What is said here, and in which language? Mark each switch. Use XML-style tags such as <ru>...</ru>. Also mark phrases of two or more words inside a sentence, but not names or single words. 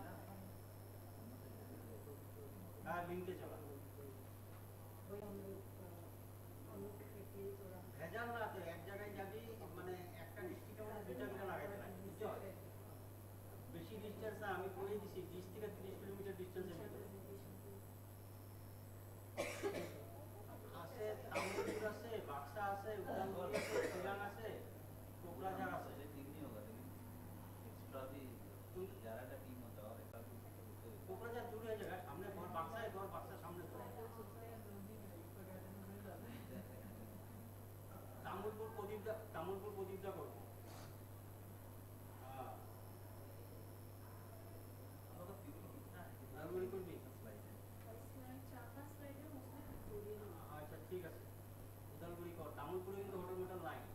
<bn>আর লিংকে চলা ভেজাল না তো এক জায়গায় যাবি মানে একটা ডিস্ট্রিক্টে মানে দুইটা দুইটা লাগাইতে লাগবে বুঝছো বেশি ডিস্টেন্স না আমি কই দিছি 20 থেকে 30 কিলোমিটার ডিস্টেন্সের ভিতরে আছে তামুলপুর আছে বাক্সা আছে উদালগুড়ি আছে শিলাং আছে কোকরাঝার আছে কোকরাঝার দূরে হয়ে যাবে সামনে ঘর বাক্সায় ঘর বাক্সা সামনে ঘর তামুলপুর প্রদীপদা করবো আচ্ছা ঠিক আছে উদালগুড়ি কর তামুলপুরে কিন্তু হোটেল মোটেল নাই</bn>